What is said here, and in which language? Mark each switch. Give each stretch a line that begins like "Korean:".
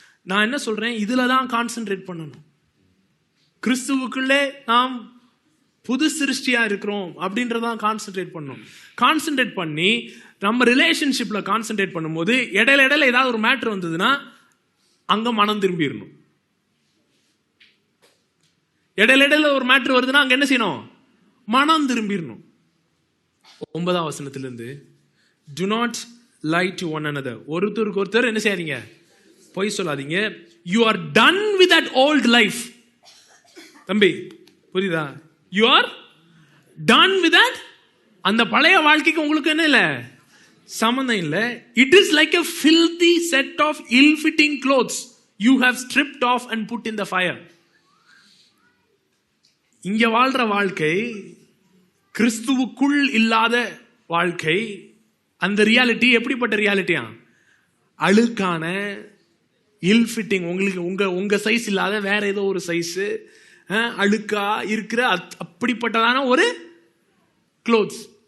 Tamil: நான் என்ன சொல்றேன், இதுலதான் கான்சென்ட்ரேட் பண்ணணும். கிறிஸ்துவுக்குள்ளே நாம் புது சிருஷ்டியா இருக்கிறோம் அப்படின்றதான் கான்சென்ட்ரேட் பண்ணணும். கான்சென்ட்ரேட் பண்ணி நம்ம ரிலேஷன்ஷிப்ல கான்சென்ட்ரேட் பண்ணும்போது இடையில ஏதாவது ஒரு மேட்டர் வந்ததுன்னா அங்க மனம் திரும்பிடணும். இடையில ஒரு மேட்டர் வருதுன்னா அங்க என்ன செய்யணும்? மனம் திரும்பிடணும். 9ஆம் வசனத்திலிருந்து,
English: do not lie to one another.
Tamil: ஒருத்தருக்கு ஒருத்தர் என்ன செய்யாதீங்க? பொய் சொல்லாதீங்க.
English: You are done with that old life.
Tamil: தம்பி புரியுதா?
English: You are done with that.
Tamil: அந்த பழைய வாழ்க்கைக்கு உங்களுக்கு என்ன இல்ல, சம்பந்தம் இல்ல.
English: It is like a filthy set of ill-fitting clothes you have stripped off and put in the fire.
Tamil: இங்க வாழ்ற வாழ்க்கை கிறிஸ்துவுக்குள் இல்லாத வாழ்க்கை. அந்த ரியாலிட்டி எப்படிப்பட்ட ரியாலிட்டியா? அழுக்கான, இல் ஃபிட்டிங், உங்களுக்கு உங்க சைஸ் இல்லாத வேற ஏதோ ஒரு சைஸ், அழுக்கா இருக்கிற அப்படிப்பட்டதான ஒரு க்ளோத்ஸ்.